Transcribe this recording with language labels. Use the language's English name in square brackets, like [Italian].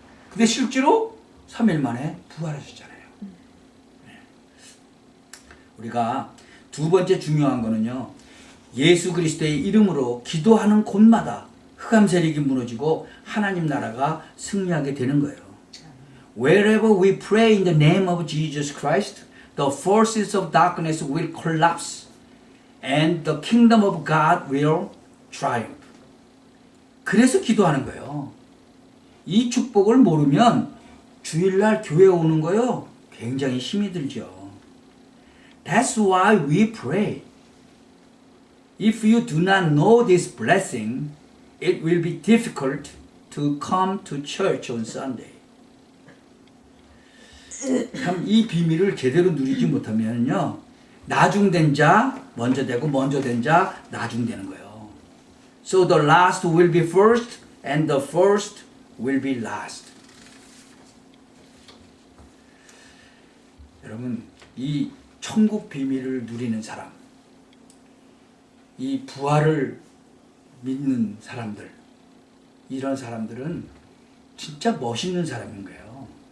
[Korean] 근데 실제로 3일 만에 부활하셨잖아요. 우리가 두 번째 중요한 거는요. 예수 그리스도의 이름으로 기도하는 곳마다 흑암 세력이 무너지고 하나님 나라가 승리하게 되는 거예요. [English] Wherever we pray in the name of Jesus Christ, the forces of darkness will collapse and the kingdom of God will triumph. [Korean] 그래서 기도하는 거예요. 이 축복을 모르면 주일날 교회 오는 거요 굉장히 힘이 들죠. [English] That's why we pray. If you do not know this blessing, it will be difficult to come to church on Sunday. [Korean] 참 이 비밀을 제대로 누리지 못하면요 나중된 자 먼저 되고 먼저 된 자 나중되는 거예요. [English] So the last will be first and the first will be last. [Korean] 여러분 이 천국 비밀을 누리는 사람, 이 부활을 믿는 사람들, 이런 사람들은 진짜 멋있는 사람인 거예요.